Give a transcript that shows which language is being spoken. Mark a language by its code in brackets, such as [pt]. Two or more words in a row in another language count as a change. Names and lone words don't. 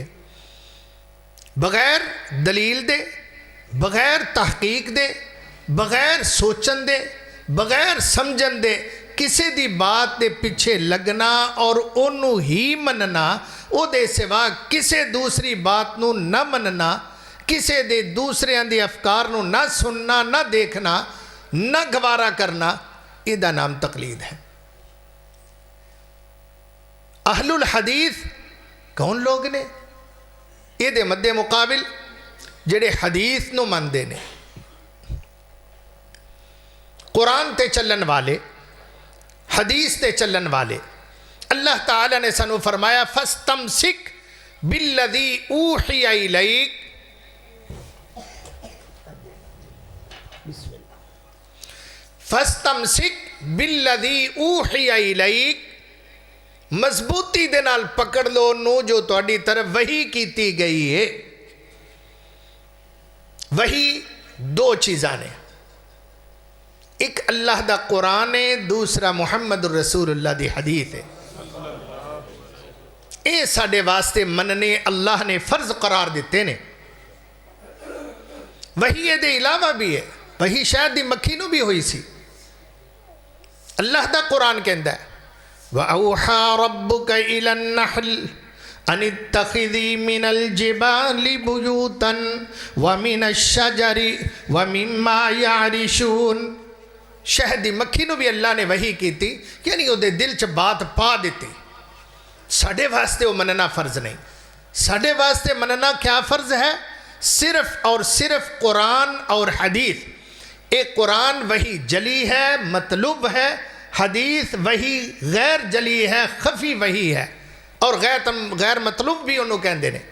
[pa] بغیر دلیل دے، بغیر تحقیق دے، بغیر سوچن دے، بغیر سمجھن دے کسی دی بات دے پیچھے لگنا اور انہوں ہی مننا، او دے سوا کسی دوسری بات نو نہ مننا، کسی دے دوسرے دی افکار نو نہ سننا، نہ دیکھنا، نہ گوارا کرنا، یہ دا نام تقلید ہے. اہل الحدیث کون لوگ نے؟ یہ دے مد مقابل جڑے حدیث نو مندے نے، قرآن تے چلن والے، حدیث تے چلن والے. اللہ تعالیٰ نے سنو فرمایا [ar] فَاسْتَمْسِكْ بِالَّذِي أُوحِيَ إِلَيْكَ فَاسْتَمْسِكْ بِالَّذِي أُوحِيَ إِلَيْكَ. [pa] مضبوطی دے نال پکڑ لو نو جو تہاڈی طرف وحی کیتی گئی ہے. وحی دو چیزاں نے، ایک اللہ دا قرآن ہے، دوسرا محمد الرسول اللہ دی حدیث ہے. اے ساڈے واسطے مننے اللہ نے فرض قرار دیتے نے. وحی دے علاوہ بھی ہے، وحی شاید دی مکھی نو بھی ہوئی سی. اللہ دا قرآن کہندا ہے [ar] وَأَوْحَى رَبُّكَ إِلَى النَّحْلِ أَنِ اتَّخِذِي مِنَ الْجِبَالِ بُيُوتًا وَمِنَ الشَّجَرِ وَمِمَّا يَعْرِشُونَ. [pa] شہدی مکھی نو بھی اللہ نے وحی کی تھی، یعنی وہ دے دل چ بات پا دیتی. ساڑھے واسطے وہ مننا فرض نہیں. ساڑھے واسطے مننا کیا فرض ہے؟ صرف اور صرف قرآن اور حدیث. ایک قرآن وحی جلی ہے، مطلوب ہے، حدیث وحی غیر جلی ہے، خفی وحی ہے، اور غیر مطلوب بھی انہوں کہندے نے.